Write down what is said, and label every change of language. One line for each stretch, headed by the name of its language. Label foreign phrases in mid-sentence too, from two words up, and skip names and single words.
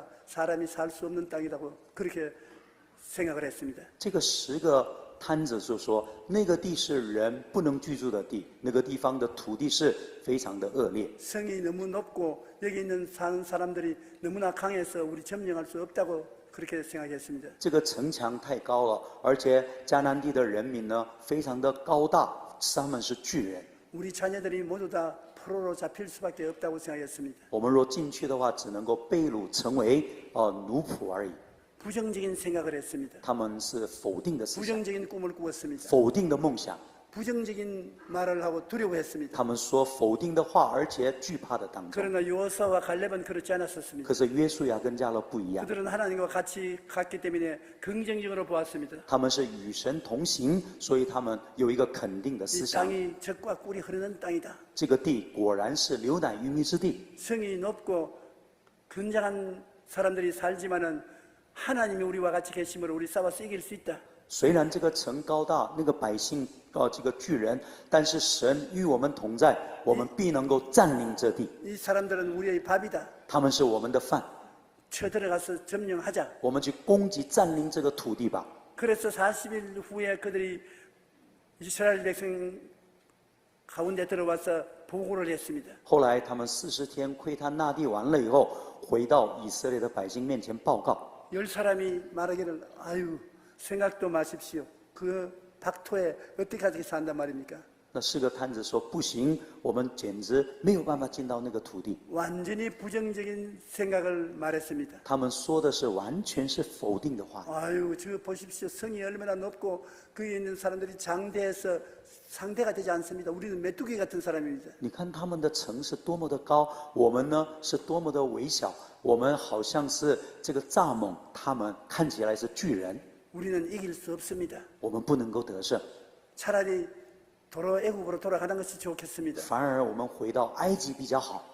Korean: 사람이 살 수 없는 땅이라고 그렇게 생각을 했습니다.
Chinese: 这个10个摊子就说，那个地是人不能居住的地，那个地方的土地是非常的恶劣。
Korean: 성이 너무 높고 여기 있는 사는 사람들이 너무나 강해서 우리 점령할 수 없다고 그렇게 생각했습니다.
Chinese: 这个城墙太高了，而且迦南地的人民呢非常的高大，他们是巨人。
Korean: 우리 자녀들이 모두 다 포로로 잡힐 수밖에 없다고 생각했습니다.
Chinese: 我们若进去的话，只能够被掳成为奴仆而已。
Korean: 부정적인 생각을 했습니다.
Chinese: 他们是否定的思想，
Korean: 부정적인 꿈을 꾸었습니다.
Chinese: 否定的梦想。
Korean: 부정적인 말을 하고 두려워했습니다.
Chinese: 他们说否定的话，而且惧怕的当中。
Korean: 그러나 요사와 갈렙은 그렇지 않았었습니다.
Chinese: 可是约书亚跟迦勒不一样，
Korean: 그들은 하나님과 같이 갔기 때문에 긍정적으로 보았습니다.
Chinese: 他们是与神同行，所以他们有一个肯定的
Korean: 이
Chinese: 思想。
Korean: 땅이 젖과 꿀이 흐르는 땅이다.
Chinese: 这个地果然是流奶与蜜之地。
Korean: 성이 높고 건장한 사람들이 살지만은 하나님이 우리와 같이 계심으로 우리 싸워서 이길 수 있다.
Chinese: 虽然这个城高大，那个百姓这个巨人，但是神与我们同在，我们必能够占领这地。
Korean: 이 사람들은 우리의 밥이다.
Chinese: 他们是我们的饭，
Korean: 쳐들어가서 점령하자.
Chinese: 我们去攻击占领这个土地吧。
Korean: 그래서 40일 후에 그들이 이스라엘 백성 가운데 들어와서 보고를 했습니다.
Chinese: 后来他们40天窥探那地完了以后，回到以色列的百姓面前报告。
Korean: 10사람이 말하기를 아유 생각도 마십시오. 그 박토에 어떻게 산단 말입니까?
Chinese: 那4个摊子说不行，我们简直没有办法进到那个土地。
Korean: 완전히 부정적인 생각을 말했습니다.
Chinese: 他们说的是完全是否定的话。
Korean: 아유, 저 보십시오. 성이 얼마나 높고 거기에 있는 사람들이 장대해서 상대가 되지 않습니다. 우리는 메뚜기 같은 사람입니다.
Chinese: 你看他们的城是多么的高，我们呢是多么的微小，我们好像是这个蚱蜢，他们看起来是巨人，
Korean: 우리는 이길 수 없습니다.
Chinese: 我们不能够得胜，
Korean: 차라리 도로 애국으로 돌아가는 것이 좋겠습니다.
Chinese: 反而我们回到埃及比较好。